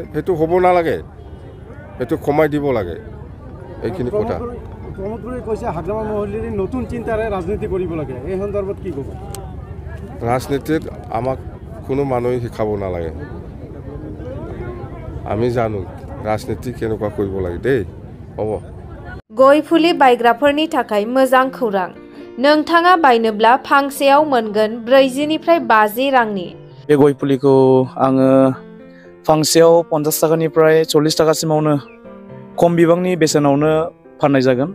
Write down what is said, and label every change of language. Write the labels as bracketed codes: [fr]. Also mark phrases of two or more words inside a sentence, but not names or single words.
[as] সেইটো হ'ব নালাগে, সেইটো কমাই দিব লাগে। এইখিনি কথা নতুন চিন্তাৰে ৰাজনীতি কৰিব লাগে। এই সন্দৰ্ভত কি ক'ব? ৰাজনীতিত আমাক কোনো মানুহে শিকাব নালাগে। আমি জানো ৰাজনীতি কেনেকুৱা কৰিব লাগে দেই। হ'ব। [brx] गय फुलि बायग्राफोरनि थाखाय मोजां खौरां। नोंथाङा बायनोब्ला फांसेयाव मोनगोन 40 निफ्राय 50 रांनि। बे गय फुलिखौ आङो फांसेयाव 50 थाखानिफ्राय 40 थाखासिमावनो खम बिबांनि बेसेनावनो फाननाय जागोन।